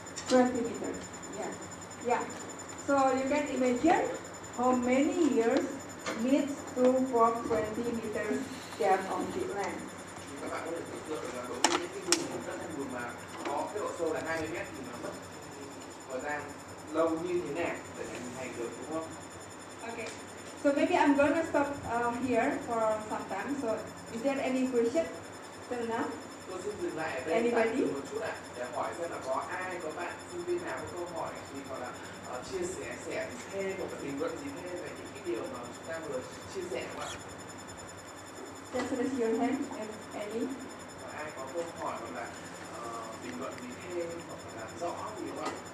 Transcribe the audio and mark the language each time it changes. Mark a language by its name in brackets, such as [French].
[English] 20 meters. Yeah. Yeah. So you can imagine how many years needs to form 20 meters gap on peatland. [Vietnamese] Các bạn có thể tưởng tượng được là đối với những cái vùng đất thành bùn mà có cái độ sâu là 20 mét thì nó mất thời gian lâu như thế nào để hình thành được, đúng không? [English] Okay, so maybe I'm gonna stop here for some time. So is there any question till now? [Vietnamese] Tôi xin dừng lại ở đây tạm dừng một chút ạ, để hỏi xem là có ai, có bạn sinh viên nào có câu hỏi gì hoặc là chia sẻ thêm một cái bình luận gì thêm về những cái điều mà chúng ta vừa chia sẻ không ạ? [English] Just raise your hand if any. [Vietnamese] Có ai có câu hỏi hoặc là bình luận gì thêm hoặc là làm rõ gì không ạ?